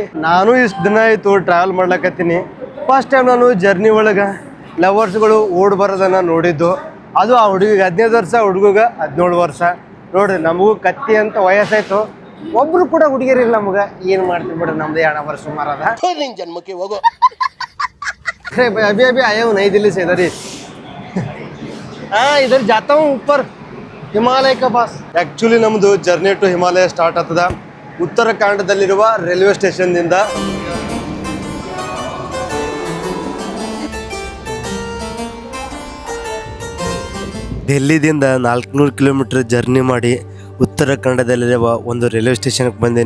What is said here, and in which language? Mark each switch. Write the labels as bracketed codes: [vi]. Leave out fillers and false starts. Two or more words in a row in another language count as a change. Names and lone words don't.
[kn] ನಾನು ಇಷ್ಟು ದಿನ ಆಯಿತು ಟ್ರಾವೆಲ್ ಮಾಡ್ಲಕತ್ತೀನಿ. [en] first time [kn] ನಾನು ಜರ್ನಿ ಒಳಗೆ ಲವರ್ಸ್ಗಳು ಓಡ್ ಬರೋದನ್ನು ನೋಡಿದ್ದು. ಅದು ಆ ಹುಡುಗಿಗೆ 15 ವರ್ಷ, ಹುಡುಗಿಗೆ 17 ವರ್ಷ. ನೋಡಿರಿ, ನಮಗೂ ಕತ್ತಿ ಅಂತ ವಯಸ್ಸಾಯ್ತು, ಒಬ್ರು ಕೂಡ ಹುಡುಗಿರಿಲ್ಲ ನಮಗೆ. ಏನು ಮಾಡ್ತೀವಿ ಬಿಡ್ರಿ, ನಮ್ದು 2 ವರ್ಷ ಸುಮಾರು ಅದ. ಜನ್ಮಕ್ಕೆ ಹೋಗೋ [hi] अभी अभी आया हूँ नई दिल्ली से इधर ही. हाँ, इधर जाता हूँ ऊपर ಹಿಮಾಲಯ का पास. [kn] ಆ್ಯಕ್ಚುಲಿ ನಮ್ಮದು [en] journey to Himalaya [kn] ಸ್ಟಾರ್ಟ್ ಆಗ್ತದ ಉತ್ತರಾಖಂಡದಲ್ಲಿರುವ ರೈಲ್ವೆ ಸ್ಟೇಷನ್ನಿಂದ. ಡೆಲ್ಲಿದಿಂದ 400 ಕಿಲೋಮೀಟರ್ ಜರ್ನಿ ಮಾಡಿ ಉತ್ತರಾಖಂಡದಲ್ಲಿರುವ ಒಂದು ರೈಲ್ವೆ ಸ್ಟೇಷನ್ಗೆ ಬಂದೀನಿ.